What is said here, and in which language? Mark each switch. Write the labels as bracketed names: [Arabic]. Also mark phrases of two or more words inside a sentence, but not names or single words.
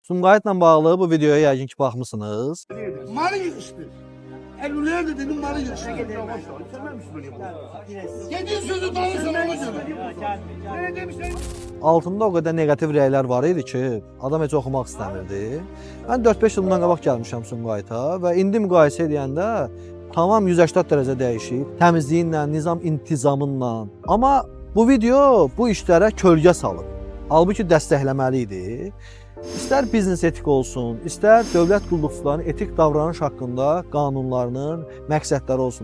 [Azerbaijani] Sumqayıtla bağlı bu videoya yəqin ki baxmısınız. Malı yığıştı. [Turkish] Elüler de dedim malı yığıştı. Dediğin sözü tanırsan ona göre. Ne demişler? [Azerbaijani] Altında o qədər negativ rəylər var idi ki, adam heç oxumaq istəmirdi. Mən 4-5 il bundan qabaq gəlmişəm Sumqayıta və indi müqayisə edəndə tamam 180 dərəcə dəyişib. Təmizliyinlə, nizam intizamınla. Amma bu video bu işlərə kölgə salıb. Halbuki dəstəkləməli idi. İstər biznes etik olsun, istər dövlət qulluqçularının etik davranış haqqında qanunlarının məqsədləri olsun.